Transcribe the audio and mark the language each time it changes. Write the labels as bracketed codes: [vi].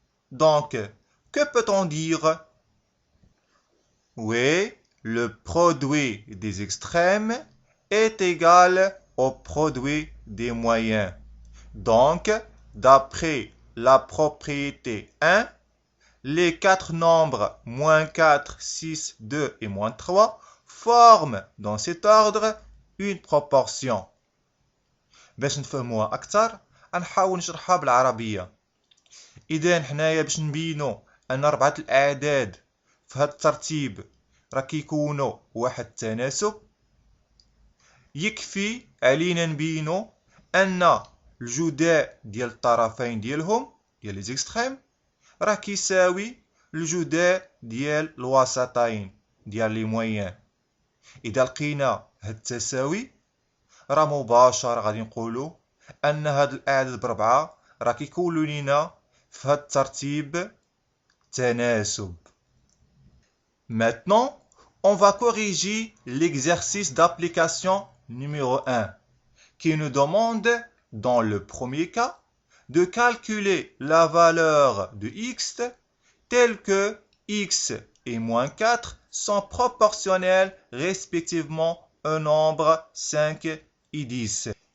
[fr] Donc, que peut-on dire? Oui, le produit des extrêmes est égal au produit des moyens. Donc, d'après la propriété 1, les quatre nombres moins 4, 6, 2 et moins 3 forment dans cet ordre une proportion. [ar] باش نفهموها أكثر نحاول نشرحها بالعربية. إذا حنايا باش نبينو أن 4 الأعداد في هذا الترتيب راه كيكونوا واحد التناسب، يكفي علينا نبينو أن الجداء ديال الطرفين ديالهم ديال لي زيكستريم راه كيساوي الجداء ديال الوسطين ديال لي مويان. إذا لقينا هاد التساوي راه مباشرة غادي نقولوا أن هاد الأعداد بربعة راه كيكونوا لينا في هاد الترتيب تناسب. [fr] Maintenant, on va corriger l'exercice d'application numéro 1 qui nous demande, dans le premier cas, de calculer la valeur de x telle que x et moins 4 sont proportionnels respectivement au nombre 5 et 10.